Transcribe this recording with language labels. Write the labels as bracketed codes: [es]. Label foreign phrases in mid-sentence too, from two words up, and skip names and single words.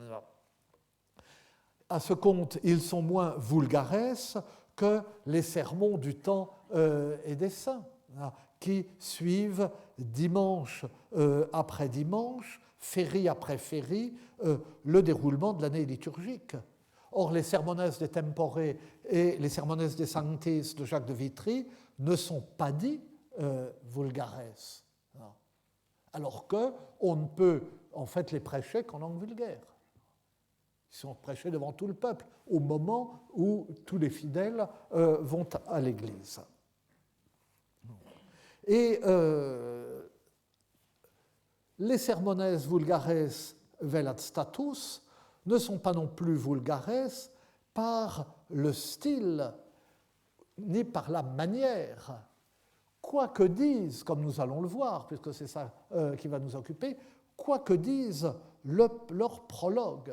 [fr] À ce compte, ils sont moins vulgares que les sermons du temps et des saints, qui suivent dimanche après dimanche, féerie après féerie, le déroulement de l'année liturgique. Or, les [la] sermones de tempore [fr] et les [la] sermones de sanctis [fr] de Jacques de Vitry ne sont pas dits vulgares, alors qu'on ne peut en fait les prêcher qu'en langue vulgaire. Ils sont prêchés devant tout le peuple, au moment où tous les fidèles vont à l'église. Et les [la] sermones vulgares vel ad status [fr] ne sont pas non plus vulgares par le style ni par la manière. Quoi que disent, comme nous allons le voir, puisque c'est ça qui va nous occuper, quoi que disent leur prologue.